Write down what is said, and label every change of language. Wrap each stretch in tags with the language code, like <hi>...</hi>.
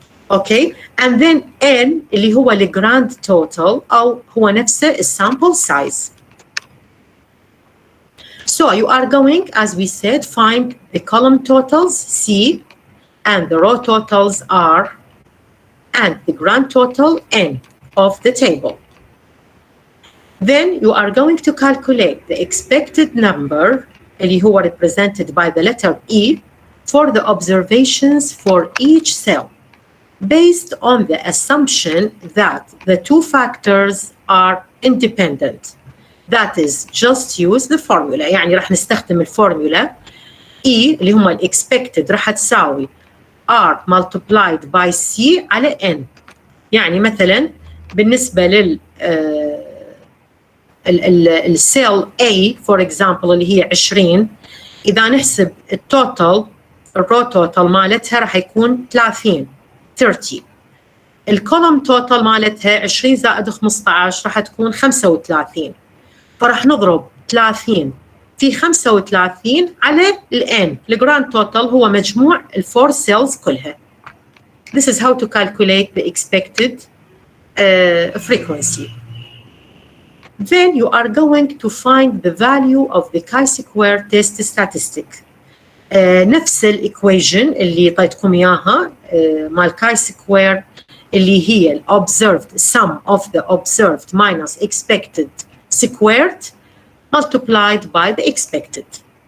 <en>Okay, and then N</en> <ar>اللي هو</ar> <en>الجراند توتال</en> <ar>أو هو نفسه</ar> <en>السامبل size. So you are going, as we said, find the column totals C and the row totals R and the grand total N of the table. Then you are going to calculate the expected number</en> <ar>اللي هو</ar> <en>represented by the letter E for the observations for each cell, based on the assumption that the two factors are independent. That is, just use the formula.</en> <ar>يعني راح نستخدم الفورمولا E اللي هم expected راح تساوي R</ar> <en>multiplied by</en> <ar>C على N. يعني مثلا بالنسبة لل السيل A</ar> <en>for example</en> <ar>اللي هي 20 إذا نحسب التوتال الرو توتال مالتها راح يكون 30. الكولوم توتال مالتها 20 زائد 15 راح تكون 35. فراح نضرب 30 في 35 على الان. الجراند توتال هو مجموع الفور سيلز كلها.</ar> <en>This is how to calculate the expected frequency. Then you are going to find the value of the chi-square test statistic.</en> <ar>نفس الايكويشن اللي طيتكم اياها مال</ar> <en>chi-square</en> <ar>اللي هي</ar> <en>observed sum of the observed minus expected squared multiplied by the expected.</en>